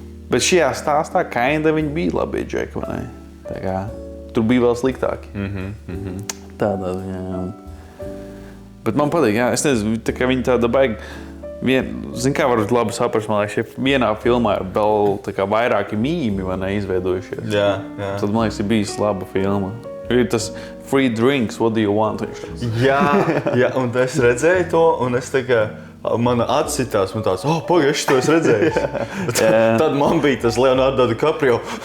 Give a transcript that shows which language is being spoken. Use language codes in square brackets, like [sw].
[lv] Bet šajā stāstā kinda viņi bija labi džeki, vai ne? Tā kā, tur bija vēl sliktāki. Tādā ziņā. Bet man patīk, es nezinu, tā kā viņi tāda baigi... Zin kā varat labi saprast, man liekas, ja vienā filmā ir vēl tā kā vairāki mīmi, vai ne, izveidojušies. Tad, man liekas, ir bijis laba filma. Ir tas [en] free drinks, what do you want? [lv] Jā, un es redzēju to, un es tā kā, mana atsitās, man tāds, pagaidi, to es redzēju. Tad man bija tas Leonardo DiCaprio.